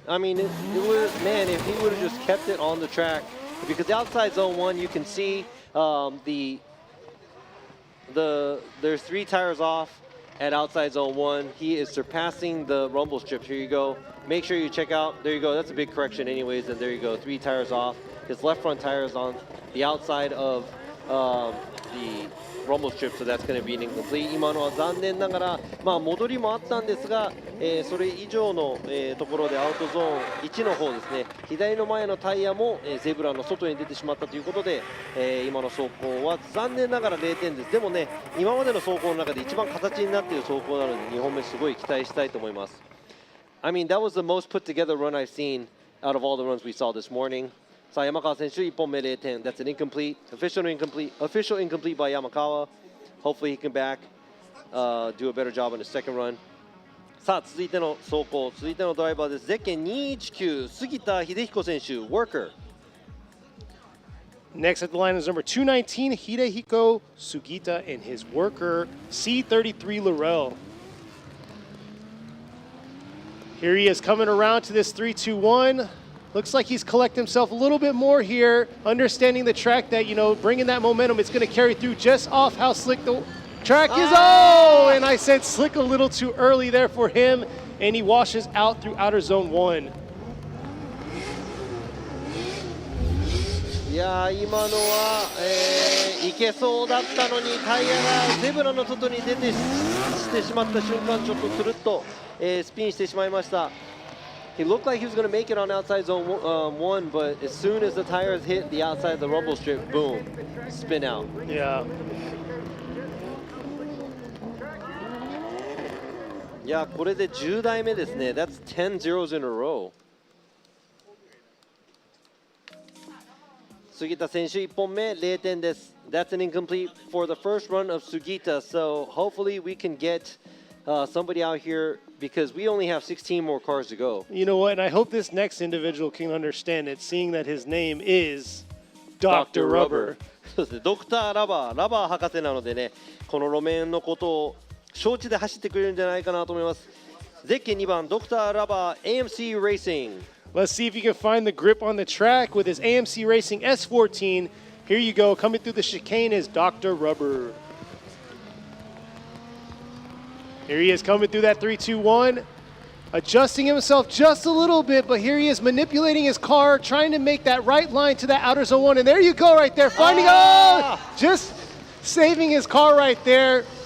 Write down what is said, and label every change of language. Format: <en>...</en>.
<en>I mean, it was, man, if he would have just kept it on the track, because the outside zone 1, you can see there's 3 tires off at outside zone 1. He is surpassing the rumble strips. Here you go. Make sure you check out. There you go. That's a big correction anyways. And there you go. 3 tires off. his left front tire is on the outside of the rumble strip, so that's going to be an incomplete.</en> <ja>今のは残念ながら、戻りもあったんですが、それ以上の、ところでアウトゾーン1の方ですね、左の前のタイヤも、ゼブラの外に出てしまったということで、今の走行は残念ながら0点です。でもね、今までの走行の中で一番形になっている走行なので、2本目すごい期待したいと思います。</ja> <en>I mean, that was the most put together run I've seen out of all the runs we saw this morning.</en> <ja>さあ山川選手1本目0点。</ja> <en>That's an incomplete, official incomplete by Yamakawa. Hopefully he can back, do a better job on his second run.</en> <ja>さあ続いての走行、続いてのドライバーです。ゼッケン219杉田秀彦選手 Worker.</ja> <en>Next at the line is number 219 Hidehiko Sugita and his Worker C33 Laurel. Here he is coming around to this 3-2-1. Looks like he's collected himself a little bit more here, understanding the track that, you know, bringing that momentum, it's going to carry through just off how slick the track is. Oh, and I said slick a little too early there for him, and he washes out through outer zone 1.</en> <ja>いやー今のは、いけそうだったのにタイヤがゼブラの外に出てしてしまった瞬間ちょっとつるっと、スピンしてしまいました。</ja> <en>He looked like he was going to make it on outside zone 1, but as soon as the tires hit the outside of the rumble strip, boom, spin out. Yeah.</en> <ja>いやこれで10台目ですね。</ja> <en>That's 10 zeros in a row.</en> <ja>杉田選手1本目0点です。</ja> <en>That's an incomplete for the first run of Sugita. So hopefully we can get somebody out here because we only have 16 more cars to go. You know what? And I hope this next individual can understand it, seeing that his name is Dr. Rubber.</en> <ja>そうですね。ドクターラバー博士なのでね、この路面のことを承知で走ってくれるんじゃないかなと思います。ゼッケン2番ドクターラバー AMC Racing.</ja> <en>Let's see if you can find the grip on the track with his AMC Racing S14. Here you go. Coming through the chicane is Dr. Rubber. Here he is coming through that 3-2-1, adjusting himself just a little bit, but here he is manipulating his car, trying to make that right line to that outer zone 1. And there you go right there, finding, just saving his car right there.</en>